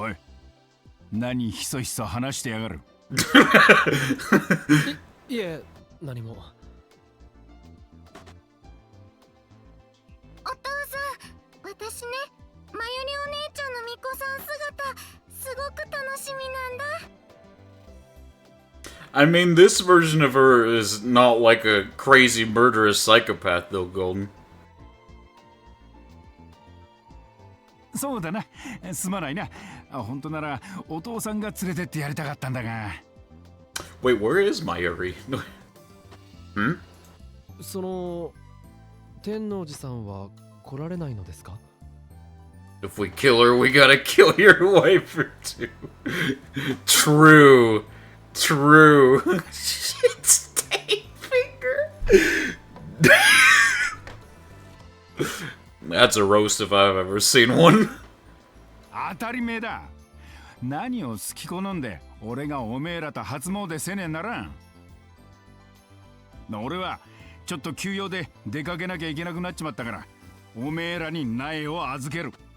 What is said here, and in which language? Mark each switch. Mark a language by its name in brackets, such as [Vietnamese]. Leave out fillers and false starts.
[Japanese] おい、何ひそひそ話してやがる。いえ、何も。お父さん、私ね、マユリお姉ちゃんの巫女さん姿、すごく楽しみなんだ。 [English] I mean, this version of her is not like a crazy murderous psychopath, though, Golden. [Japanese] そうだな。すまないな。本当ならお父さんが連れてってやりたかったんだが。 [English] Wait, where is Mayuri? Hmm? [Japanese] その天王寺さんは来られないのですか？ [English] If we kill her, we gotta kill your wife too. True. True. Shit, stay finger. That's a roast if I've ever seen one. [Japanese] 当たり前だ。何を好き好んで俺がおめえらと初詣せねえならん。俺はちょっと休養で出かけなきゃいけなくなっちまったからおめえらに苗を預ける。